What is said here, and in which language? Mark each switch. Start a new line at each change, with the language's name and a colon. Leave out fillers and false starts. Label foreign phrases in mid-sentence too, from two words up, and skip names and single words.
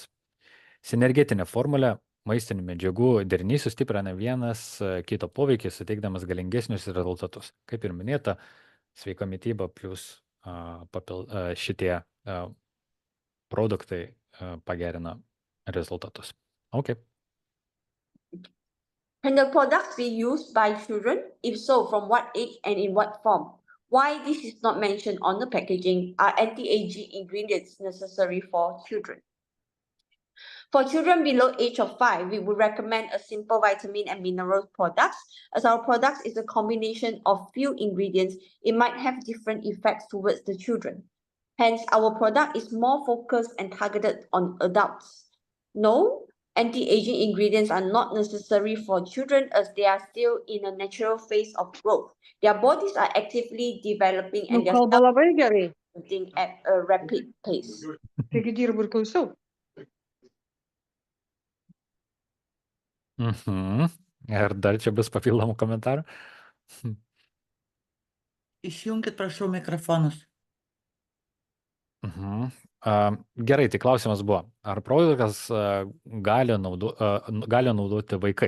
Lithuanian: Sinergetinė formulė maistinių medžiagų derinys sustiprina vienas kito poveikį, suteikdamas galingesnius rezultatus. Kaip ir minėta, sveika mityba plus šitie produktai pagerina rezultatus.
English: Okay. Can the products be used by children? If so, from what age and in what form? Why this is not mentioned on the packaging are anti-aging ingredients necessary for children. For children below age of 5, we would recommend a simple vitamin and mineral products. As our products is a combination of few ingredients, it might have different effects towards the children. Hence, our product is more focused and targeted on adults. No, anti-aging ingredients are not necessary for children as they are still in a natural phase of growth. Their bodies are actively developing and their
Lithuanian: Kalba labai gerai.
English: developing at a rapid pace.
Lithuanian: Taigi dirbu ir klausau. Ir dar čia bus papildomų komentarų. Išjunkit, prašau, mikrofonus. Gerai, tai klausimas buvo, ar produktas gali naudoti vaikai?